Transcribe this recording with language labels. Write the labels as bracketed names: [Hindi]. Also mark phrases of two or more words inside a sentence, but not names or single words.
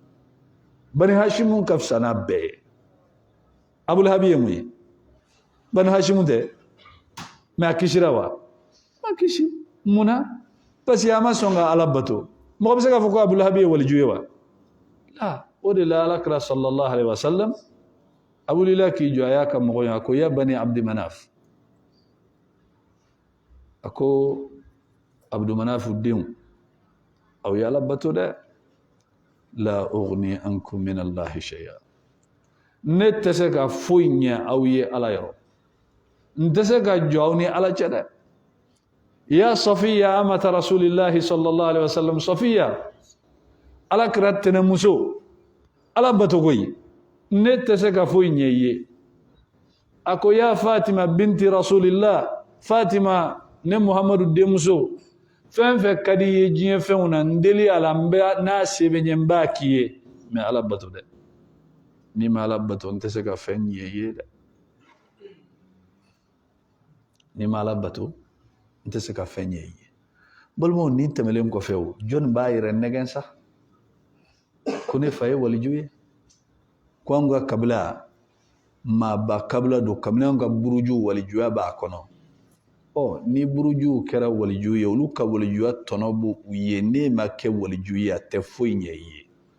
[Bambara] ka fisa n'a bɛɛ ye Abu Lahabi ye mun ye Bani Hashimu tɛ mais a kisira wa ma kisi munna [French] parce que [Bambara] a ma sɔn ka Ala bato mɔgɔ bɛ se k'a fɔ ko Abu Lahabi ye waliju ye wa o de la alakira [Arabic] صلى الله عليه وسلم [Bambara] a wulila k'i jɔ a y'a ka mɔgɔ ye a ko [Arabic] يا بني عبد مناف [Bambara] a ko Abdumanafu denw aw ye Ala bato dɛ [Arabic] لا أغني عنكم من الله شيئا [Bambara] ne tɛ se ka foyi ɲɛ aw ye Ala yɔrɔ n tɛ se ka jɔ aw ni Ala cɛ dɛ [Arabic] يا صفية أمة رسول الله صلى الله عليه وسلم [Bambara] Safiya alakira tɛnɛmuso Ala bato koyi ne tɛ se ka foyi ɲɛ i ye a ko [Arabic] يا فاطمة بنت رسول الله [Bambara] Fatima ne Muhammadu denmuso fɛn fɛn ka di ye diɲɛ fɛnw na n deli a la n'a se bɛ ɲɛ n b'a k'i ye mais Ala bato dɛ n'i ma Ala bato n tɛ se ka fɛn ɲɛ i ye dɛ n'i ma Ala bato n tɛ se ka fɛn ɲɛ i ye balimaw nin tɛmɛlen kɔfɛ o jɔnni b'a yɛrɛ nɛgɛn sa ko ne fa ye waliju ye ko an ka kabila maaba kabila don kabini an ka buruju walijuya b'a kɔnɔ ni burujuw kɛra waliju ye olu ka walijuya tɔnɔ b'u ye ne ma kɛ waliju ye a tɛ foyi ɲɛ i ye